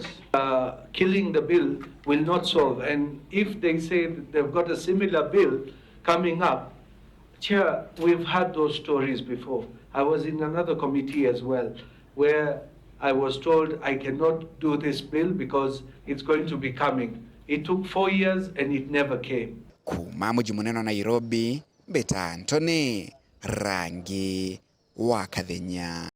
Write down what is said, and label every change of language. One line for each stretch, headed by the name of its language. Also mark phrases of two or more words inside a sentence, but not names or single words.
English: Killing the bill will not solve, and if they say that they've got a similar bill coming up, Chair, we've had those stories before. I was in another committee as well, where I was told I cannot do this bill because it's going to be coming. It took 4 years and it never came.
Meru: Kuma muji munene Nairobi, Beta Antoni, Rangi wa Kathenya.